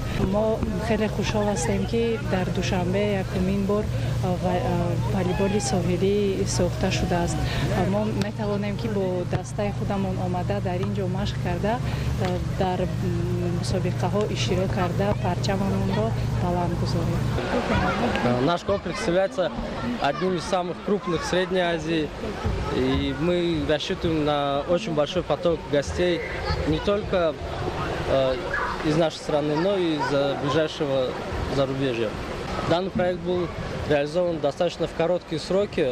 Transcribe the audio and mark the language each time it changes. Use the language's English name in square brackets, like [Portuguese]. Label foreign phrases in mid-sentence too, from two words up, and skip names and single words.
[Persian] ما خیلی خوشحال هستیم که در دوشنبه یکمین بار والیبال ساحلی ساخته شده است. ما میتوانیم که با دسته خودمون آمده در اینجا مشق کرده در مسابقه ها اشتراک کرده پرچممون را بلند گذاریم. [Russian] Наш комплекс является одним из самых крупных в Средней Азии, и мы рассчитываем на очень большой поток гостей не только из нашей страны, но и из ближайшего зарубежья. Данный проект был реализован достаточно в короткие сроки.